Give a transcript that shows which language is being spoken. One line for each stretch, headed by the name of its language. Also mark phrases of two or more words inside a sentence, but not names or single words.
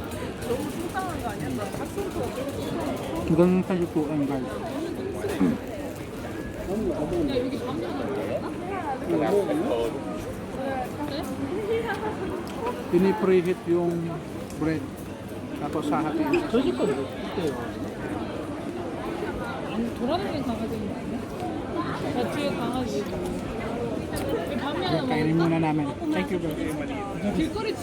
Filipino: Ganun sa lutuan, guys. Pinipreheat yung bread. tapos hahatiin.
Korean: 돌아다니는 강아지인 거 아니야? 나 뒤에 강아지. 밤에 하나
Filipino: Kainin muna namin.
English: Thank you, guys.
Korean: 길거리